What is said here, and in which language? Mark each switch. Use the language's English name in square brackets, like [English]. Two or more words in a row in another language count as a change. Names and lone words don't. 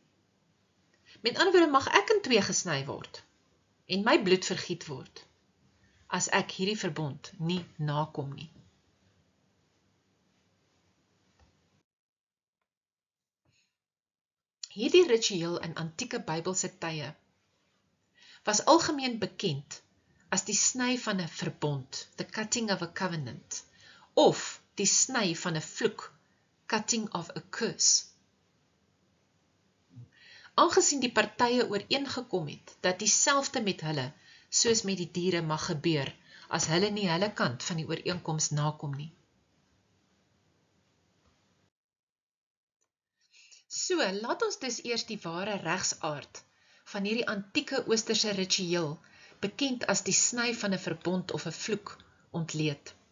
[Afrikaans] Met ander woorde, mag ek in twee gesny word, en my bloed vergiet word, as ek hierdie verbond nie nakom nie. Hierdie ritueel in antieke Bybelse tye was algemeen bekend as die sny van 'n verbond, [English] the cutting of a covenant, [Afrikaans] of die sny van 'n vloek, [English] cutting of a curse. [Afrikaans] Aangesien die partye ooreengekom het dat dieselfde met hulle, soos met die diere mag gebeur, as hulle nie hulle kant van die ooreenkoms nakom nie. So, laat ons dus eers die ware regsaard van hierdie antieke oosterse ritueel, bekend as die sny van 'n verbond of 'n vloek, ontleed.